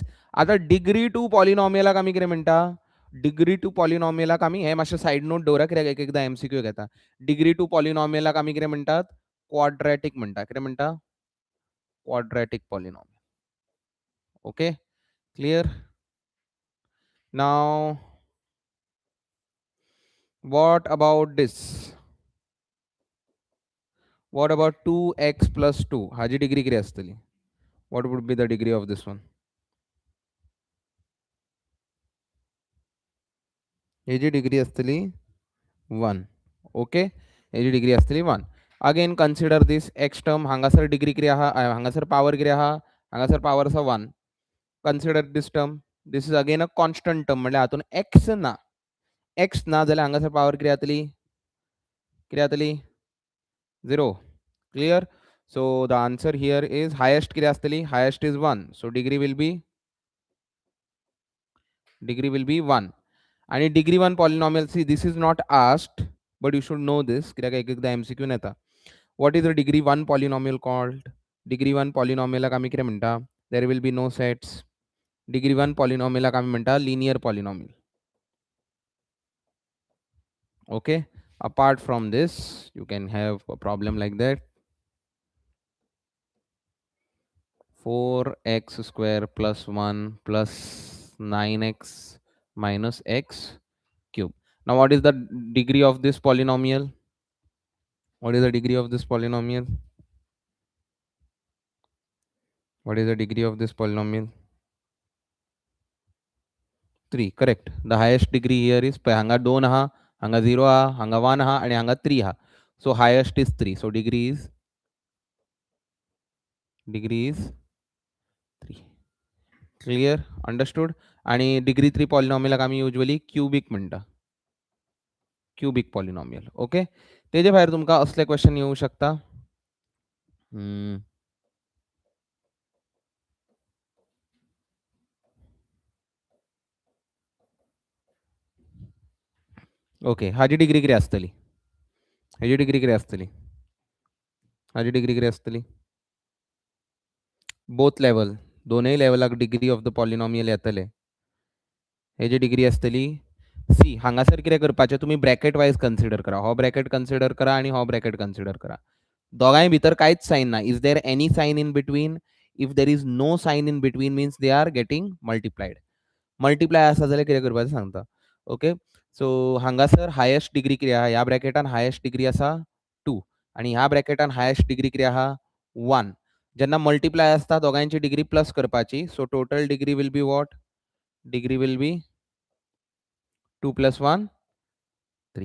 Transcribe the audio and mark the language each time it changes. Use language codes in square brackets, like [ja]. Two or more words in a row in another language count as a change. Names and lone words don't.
[kok] आता [en] degree two polynomial [kok] आमी कितें म्हणटा डिग्री टू पॉलिनॉमियलाक आमी हे मातशें [en] side note [kok] दवरा कित्याक एक एकदां एमसीक्यू घेता. [en] degree two polynomial [kok] आमी कितें म्हणटात क्वाड्रॅटिक म्हणटा. कितें म्हणटा [en] quadratic polynomial. okay clear. नाव what about this? What about 2x plus 2? [kok] हाजी डिग्री किती असतली? [en] What would be the degree of this one? [kok] हेजी डिग्री असतली 1. [en] ओके [kok] हेजी डिग्री असतली 1. [en] again consider this x term. [kok] हांगासर डिग्री किती आहा हांगासर पावर किती आहा हांगासर पावर आसा 1. [en] consider this term. this is again a constant term [kok] म्हणजे हातून x ना. x ना जाल्यार हांगासर पावर किती जातली 0. [en] Clear. So the answer here is highest [kok] किती असतली [en] highest is 1. So degree will be 1. आणि degree 1 polynomial, see this is not asked but you should know this [kok] कित्याक एक एकदा MCQ येता. [en] What is the degree 1 polynomial called? Degree 1 polynomial [kok] आम्ही कितें म्हणटा [en] there will be no sets. Degree 1 polynomial [kok] आम्ही म्हणटा [en] linear polynomial. Okay, apart from this you can have a problem like that. 4x square plus 1 plus 9x minus x cube. Now what is the degree of this polynomial? What is the degree of this polynomial? What is the degree of this polynomial? 3. Correct. The highest degree here is [kok] hanga 2 ha, hanga 0 ha, hanga 1 ha [en] and [kok] hanga 3 ha. [en] So highest is 3. So degree is 3. Clear? Understood? आणि degree 3 polynomial आम्ही usually cubic म्हणटा. cubic polynomial. [kok] ओके तेजे भायर तुमकां असले क्वेश्चन येऊ शकता. ओके हाजी डिग्री कितें आसतली हाजी डिग्री कितें आसतली हाजी डिग्री कितें आसतली [en] both level [kok] दोनूय लेवलाक [en] degree of the polynomial [kok] येतले. हेजी डिग्री आसतली सी. हांगासर कितें करपाचें तुमी [en] bracket wise consider [kok] करा. हो [en] bracket consider [kok] करा आणि हो [en] bracket consider [kok] करा. दोगांय भितर कांयच सायन ना. [en] is there any sign in between? if there is no sign in between means they are getting multiplied. [kok] मल्टिप्लाय आसा जाल्यार कितें करपाचें सांगता. [en] okay so [kok] हांगासर [en] highest degree [kok] कितें आहा ह्या ब्रॅकेटान [en] highest degree [kok] आसा 2 आणि ह्या ब्रॅकेटान [en] highest degree [kok] कितें आहा 1. जेन्ना मल्टिप्लाय आसता दोगांयची डिग्री प्लस करपाची. [en] so total degree will be what degree will be 2 plus 1 3.